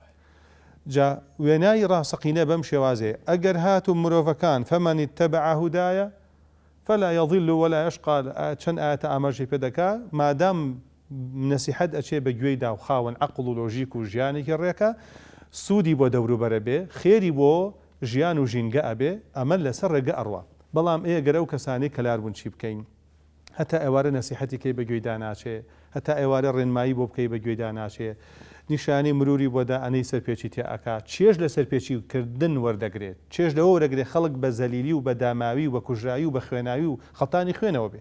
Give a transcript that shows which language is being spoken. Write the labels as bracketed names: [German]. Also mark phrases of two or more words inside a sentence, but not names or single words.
[Central Kurdish] جا وێنایی ڕاستەقینە بەم شێوازەیە ئەگەر هاتو مرۆڤەکان [Arabic] فەمەن اتبع هودایە فلا يضل ولا يشقى، [Central Kurdish] چەند ئاەتە ئاماژەی پێ دەکا، مادام نەسیحەت ئەچێ بە گوێیدا و خاوەن عەقڵ و لۆژیک و ژیانێکی ڕێکە، سوودی بۆ دەوروبەرە بێ، خێری بۆ ژیان و ژینگە ئەبێ، ئەمە لەسەر ڕێگە ئەڕوا. بەڵام ئێگەرە و کەسانی کەلاربوون چی بکەین؟ هەتا ئێوارە نەسیحەتی کەی بە گوێیدا ناچێ، هەتا ئێوارە ڕێنمایی بۆ بکەی بە گوێیدا ناچێ، نیشانی مروری بۆدا ئەنەی سەرپێچی تێ ئەکا، چێژ لە سەرپێچی کردن وەردەگرێت، چێژ لەوە وەرەگرێت خەڵک بە زەلیلی و بە داماوی و بە کوژایی و بە خوێناوی و خەڵتانی خوێنەوە بێ.